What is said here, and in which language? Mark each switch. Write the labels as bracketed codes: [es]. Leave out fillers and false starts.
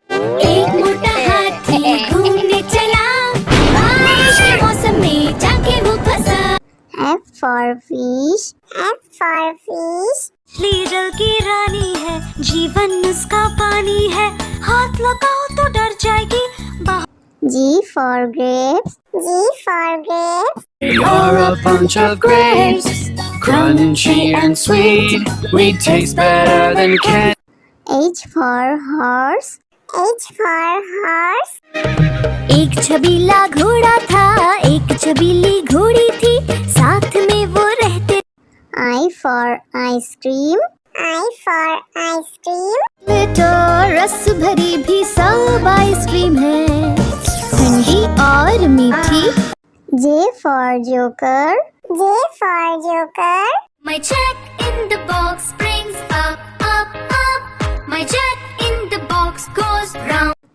[hi] एक मोटा हाथी घूमने चला बारिश के मौसम में जाके वो फंसा [en] F for fish. F for fish. [hi] मछली जल की रानी है, जीवन उसका पानी है, हाथ लगाओ तो डर जाएगी। [en] G for grapes. G for grapes. You're a bunch of grapes, crunchy and sweet. We taste better than candy. H for horse. H for horse. [hi] एक छबीला घोड़ा था एक छबीली घोड़ी थी साथ में वो रहते [en] I for ice cream. I for ice cream. [hi] तो रस भरी भी सब आइसक्रीम है ठंडी और मीठी [en] J for joker. J for joker. My jack in the box springs up, up, up. My jack in the box goes round.